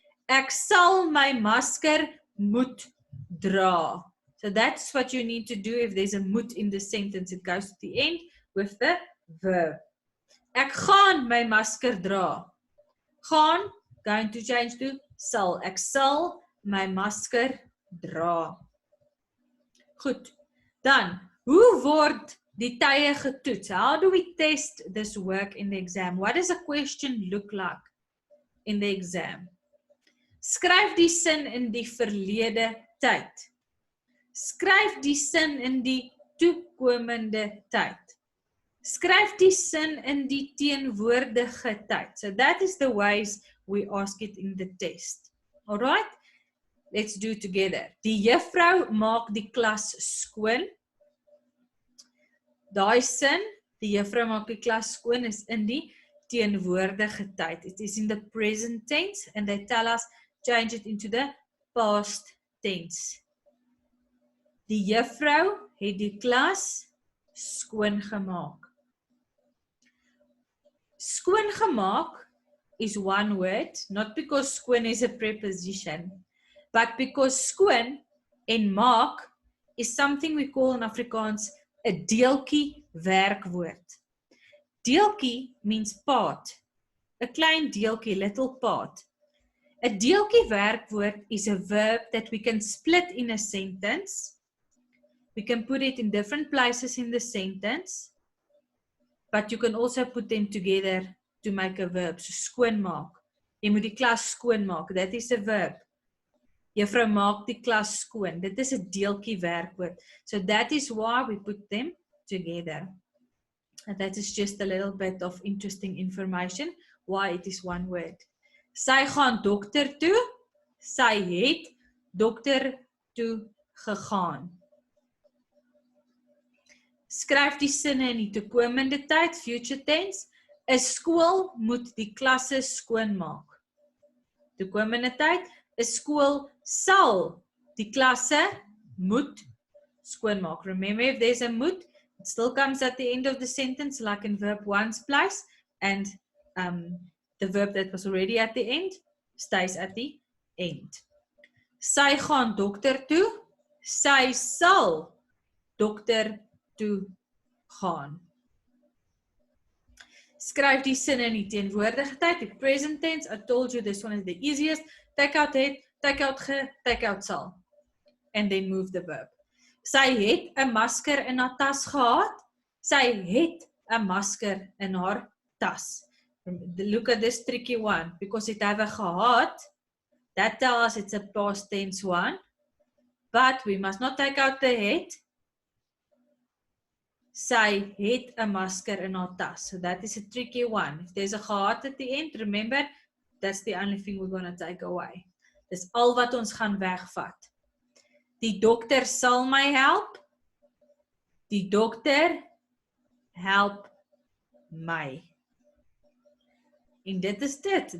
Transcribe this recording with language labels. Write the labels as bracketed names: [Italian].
[Afrikaans] Ek sal my masker moet dra. [English] So that's what you need to do if there's a moet in the sentence. It goes to the end with the verb. [Afrikaans] Ek gaan my masker dra. Gaan, [English] going to change to [Afrikaans] sal. Ek sal my masker dra. Goed. Dan, hoe word die tye getoets? [English] How do we test this work in the exam? What does a question look like in the exam? [Afrikaans] Skryf die sin in die verlede tyd. Skryf die sin in die toekomende tyd. Skryf die sin in die teenwoordige tyd. [English] So that is the ways we ask it in the test. Alright? Let's do it together. [Afrikaans] Die juffrou maak die klas skoon. Daai sin, die juffrou maak die klas skoon, is in die teenwoordige tyd. [English] It is in the present tense and they tell us change it into the past tense. [Afrikaans] Die juffrou het die klas skoon gemaak. [English] Skoon gemaak is one word, not because skoon is a preposition, but because [Afrikaans] skoon en maak [English] is something we call in Afrikaans a deeltjie werkwoord. Deeltjie means part, a klein deeltjie, little part. 'n deeltjie werkwoord is a verb that we can split in a sentence. We can put it in different places in the sentence, but you can also put them together to make a verb. So skoonmaak. [Afrikaans] Jy moet die klas skoonmaak. [English] That is a verb. [Afrikaans] Juffrou maak die klas skoon. Dit is 'n deeltjie werkwoord. [English] So that is why we put them together. And that is just a little bit of interesting information why it is one word. [Afrikaans] Sy gaan dokter toe. Sy het dokter toe gegaan. Skryf die sinne in die toekomende tyd, [English] future tense. [Afrikaans] 'n Skool moet die klasse skoonmaak. Toekomende tyd, 'n skool sal die klasse moet skoonmaak. [English] Remember, if there's a moet, it still comes at the end of the sentence, like in verb 1's place, and the verb that was already at the end stays at the end. [Afrikaans] Sy gaan dokter toe. Sy sal dokter toe gaan. Skryf die sinne in die teenwoordige tyd, die [English] present tense. I told you this one is the easiest. Take out het, take out ge, take out sal. And then move the verb. [Afrikaans] Sy het 'n masker in haar tas gehad. Sy het 'n masker in haar tas. [English] Look at this tricky one. Because it have a gehad, that tells us it's a past tense one. But we must not take out the het. [Afrikaans] Sy het 'n masker in haar tas. [English] So that is a tricky one. If there's a gehad at the end, remember, that's the only thing we're going to take away. [Afrikaans] Dis al wat ons gaan wegvat. Die dokter sal my help. Die dokter help my. En dit is dit.